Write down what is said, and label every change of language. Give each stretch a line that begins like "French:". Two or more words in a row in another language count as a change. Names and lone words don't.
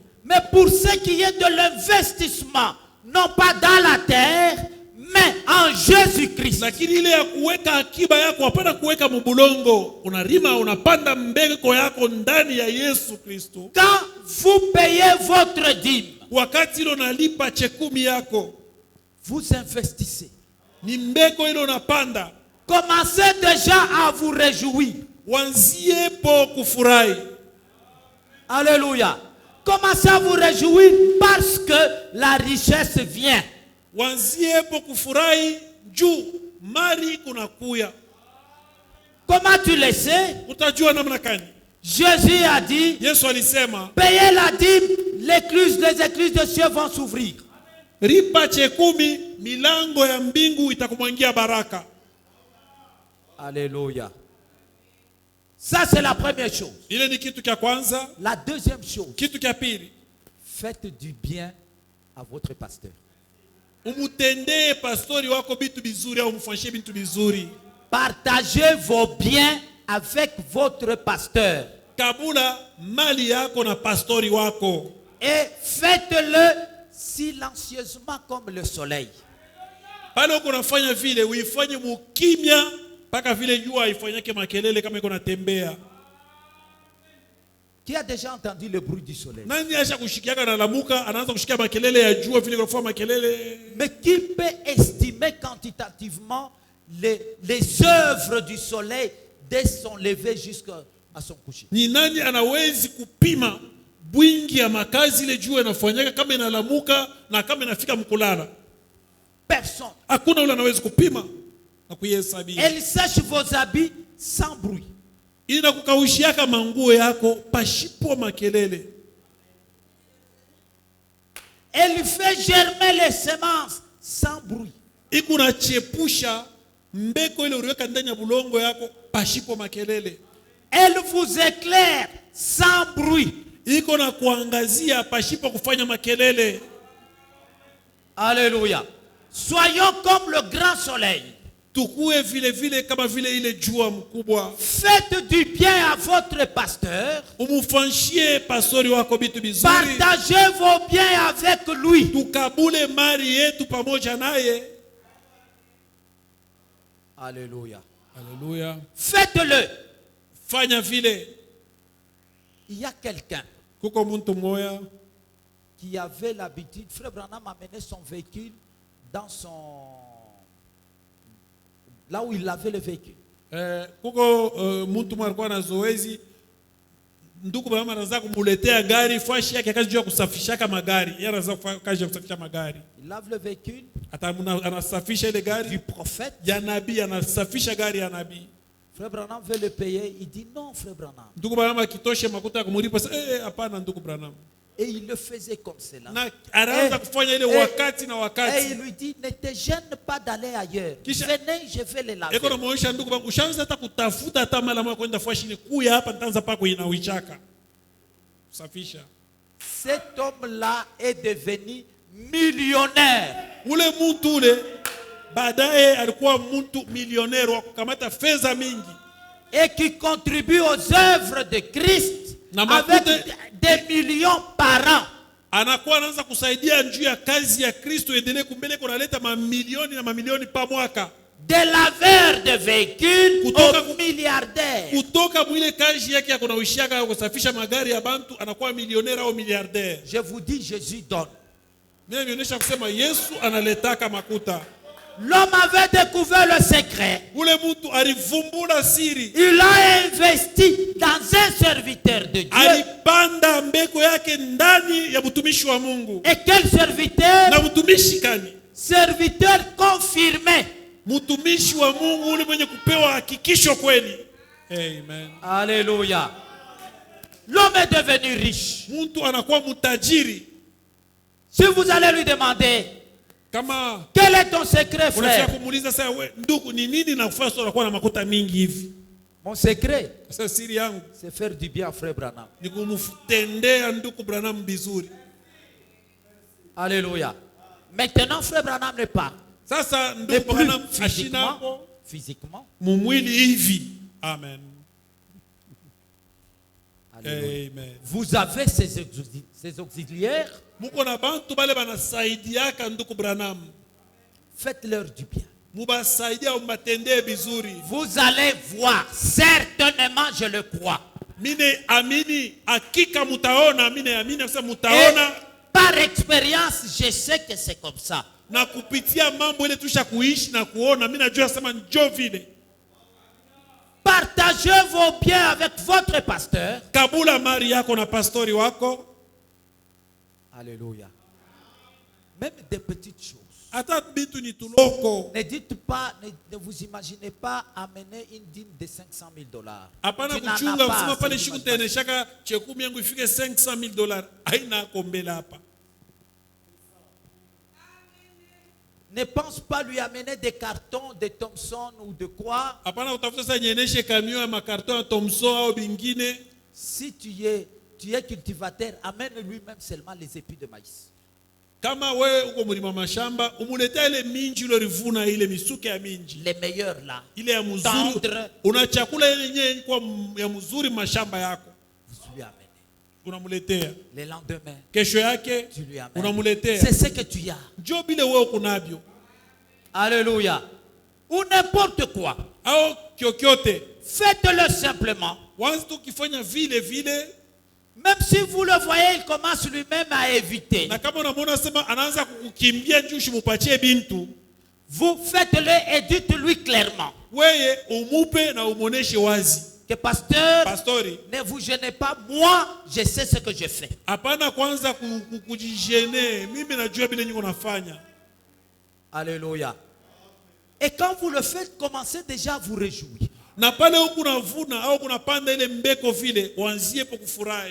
French: Mais pour ce qui est de l'investissement, non pas dans la terre, mais en Jésus-Christ.
Swahili: Lakini ile ya kuweka akiba yako, hapana kuweka mbulongo, unarima unapanda mbegu yako ndani ya Yesu Kristo.
French: Quand vous payez votre dîme,
Swahili: Wakati ile unalipa chekumi yako,
French: vous investissez.
Swahili: ni mbegu ile unapanda.
French: Commencez déjà à vous réjouir.
Swahili: Wanzie po kufurahi.
French: Alléluia. Commencez à vous réjouir parce que la richesse vient.
Swahili: Wanzie po kufurahi juu mali kunakuya.
French: Comment tu le sais?
Swahili: Utajua namna gani?
French: Jésus a dit,
Swahili: Yesu alisema,
French: payez la dîme, les écluses de cieux vont s'ouvrir.
Swahili: ripa chekumi, milango ya mbingu itakumwangia baraka.
French: Alléluia. Ça c'est la première chose.
Swahili: Ile ni kitu kia kwanza.
French: La deuxième chose,
Swahili: Kitu kia pili,
French: faites du bien à votre pasteur.
Swahili: umutendee pastori wako bitu bizuri au umfanyishie bitu bizuri.
French: Partagez vos biens avec votre pasteur.
Swahili: Kabula mali yako na pastori wako.
French: Et faites-le silencieusement comme le soleil.
Swahili: Pale uko unafanya vile, uifanye mukimya mpaka vile jua ifanyake makelele kama iko natembea.
French: Qui a déjà entendu le bruit du soleil?
Swahili: Nani acha kushikiaka na lamuka, anaanza kushikia makelele ya jua vile kunafanya makelele.
French: Mais qui peut estimer quantitativement les œuvres du soleil dès son lever jusqu'à son coucher?
Swahili: Ni nani anawezi kupima bwingi ya makazi ile jua inafanyaka kama inalamuka na kama inafika mkulala?
French: Personne.
Swahili: Hakuna ule anawezi kupima na kuihesabia.
French: Elle sèche vos habits sans bruit.
Swahili: Inakukaushiaka manguo yako pashipo makelele.
French: Elle fait germer les semences sans bruit.
Swahili: Ikunachepusha mbeko ile uliweka ndani ya bulongo yako pashipo makelele.
French: Elle vous éclaire sans bruit.
Swahili: Iko na kuangazia pashipo kufanya makelele.
French: Alléluia. Soyons comme le grand soleil.
Swahili: Tukue vile vile kama vile ile jua mkubwa.
French: Faites du bien à votre pasteur.
Swahili: Umufanyishie pastori wako bitu bizuri.
French: Partagez vos biens avec lui.
Swahili: Tukabule mali yetu pamoja naye.
French: Alléluia. Alléluia. Faites-le.
Swahili: Fanya vile.
French: Il y a quelqu'un
Swahili: Kuko muntu moya
French: qui avait l'habitude, Frère Branham a mené son véhicule dans là où il avait le véhicule.
Swahili: kuko muntu moya alikuwa na zoezi ndugu Branham anaanza kumuletea gari, fashi yake kazi ya kusafisha magari. Yeye anaanza kazi ya kusafisha magari.
French: Il lave le véhicule
Swahili: Anasafisha ile gari
French: du prophète.
Swahili: ya nabii, anasafisha gari ya nabii.
French: Frère Branham veut le payer. Il dit non, Frère Branham.
Swahili: Ndugu Branham akitosha makuta kumlipa, hapana ndugu Branham.
French: Et il le faisait comme cela.
Swahili: Na anaanza kufanya ile wakati na
French: Et
Swahili: wakati.
French: il lui dit, ne te gêne pas d'aller ailleurs.
Swahili: Kisha-
French: Venez, je vais les laver.
Swahili: Eko namuonyesha ndugu bangu, ushaanza hata kutafuta hata mara moja kwenda fashi ni kuya hapa nitaanza pako inawichaka. Kusafisha.
French: Cet homme-là est devenu millionnaire.
Swahili: Ule mtu ule baadaye alikuwa mtu milionero wa kukamata fedha mingi.
French: Et qui contribue aux œuvres de Christ
Swahili: Na
French: avec
Swahili: makute-
French: des millions par an.
Swahili: Anakuwa anaanza kusaidia juu ya kazi ya Kristo endelee kumbele, kunaleta mamilioni na mamilioni pa mwaka.
French: Des laveurs de véhicules
Swahili: Kutoka-
French: aux milliardaires.
Swahili: Kutoka mwile kazi yake ya kunawishiaka ya kusafisha magari ya bantu anakuwa milionera au miliardaire.
French: Je vous dis, Jésus donne.
Swahili: Mimi nionyesha kusema Yesu analetaka makuta.
French: L'homme avait découvert le secret.
Swahili: Ule mtu alivumbula siri.
French: Il a investi dans un serviteur de Dieu.
Swahili: Alipanda mbeko yake ndani ya mtumishi wa Mungu.
French: Et quel serviteur?
Swahili: Na mtumishi kani?
French: Serviteur confirmé.
Swahili: Mtumishi wa Mungu ule mwenye kupewa hakikisho kweli.
French: Amen. Alléluia. L'homme est devenu riche.
Swahili: Mtu anakuwa mtajiri.
French: Si vous allez lui demander,
Swahili: Kama
French: quel est ton secret,
Swahili: unafika
French: frère?
Swahili: kumuuliza sasa, we ndugu, ni nini nakufanya sasa unakuwa na makuta mingi hivi?
French: Mon secret,
Swahili: Sasa siri yangu
French: c'est faire du bien à frère Branham.
Swahili: ni kumtendea ndugu Branham vizuri.
French: Alléluia. Maintenant, frère Branham n'est pas.
Swahili: Sasa
French: Mais
Swahili: ndugu
French: plus
Swahili: Branham ashina hapo
French: physiquement.
Swahili: mumwili hivi.
French: Amen. Alléluia. Amen. Vous avez ces auxiliaires,
Swahili: Muko na bantu bale banasaidiaka ndugu Branham.
French: faites-leur du bien.
Swahili: Mubasaidia umbatendee vizuri.
French: Vous allez voir, certainement, je le crois.
Swahili: Mine amini, hakika mutaona, mine amini sasa
French: Et
Swahili: mutaona.
French: par expérience, je sais que c'est comme ça.
Swahili: Na kupitia mambo ile tusha kuishi na kuona, mimi najua sema njoo vile.
French: Partagez vos biens avec votre pasteur.
Swahili: Kabula mali yako na pastori wako.
French: Alléluia. Même des petites choses.
Swahili: Hata bitu ni tuloko.
French: Ne dites pas, ne vous imaginez pas amener une dîme de 500 000 $.
Swahili: Hapana
French: Tu n'en as
Swahili: kuchunga
French: pas
Swahili: kusema
French: assez
Swahili: pale
French: d'imagination.
Swahili: shikuteneshaka chekumi yangu ifike $500,000. Haina kombela hapa.
French: Ne pense pas lui amener des cartons de Thomson ou de quoi.
Swahili: Hapana utafuta sasa nyeneshe camion ya makarton ya Thomson au bingine.
French: Si tu es cultivateur, amène lui-même seulement les épis de maïs.
Swahili: Kama wewe uko mlima mashamba, umuletea ile minji ile rivuna ile misuke ya minji.
French: Les meilleurs là.
Swahili: Ile ya mzuri.
French: Tendre.
Swahili: Una chakula ile yenyewe kwa ya mzuri mashamba yako.
French: Vous lui amenez.
Swahili: Unamuletea.
French: Le lendemain,
Swahili: Kesho yake
French: tu lui amènes.
Swahili: unamuletea.
French: C'est ce que tu as.
Swahili: Njoo bile wewe kunavyo.
French: Alléluia. Ou n'importe quoi.
Swahili: Au kyokyote.
French: Faites-le simplement.
Swahili: Once tukifanya vile vile,
French: Même si vous le voyez, il commence lui-même à éviter.
Swahili: na kama unamwona sema anaanza kukimbia juu shimupatie bintu,
French: Vous faites-le et dites-lui clairement
Swahili: weye umupe na umuoneshe wazi.
French: que pasteur,
Swahili: Pastori,
French: ne vous gênez pas, moi je sais ce que je fais.
Swahili: hapana kwanza kujijene, mimi najua bile niko nafanya.
French: Alléluia. Et quand vous le faites, commencez déjà à vous réjouir.
Swahili: Na pale huku unavuna au kunapanda ile mbeko vile, uanzie po kufurahi.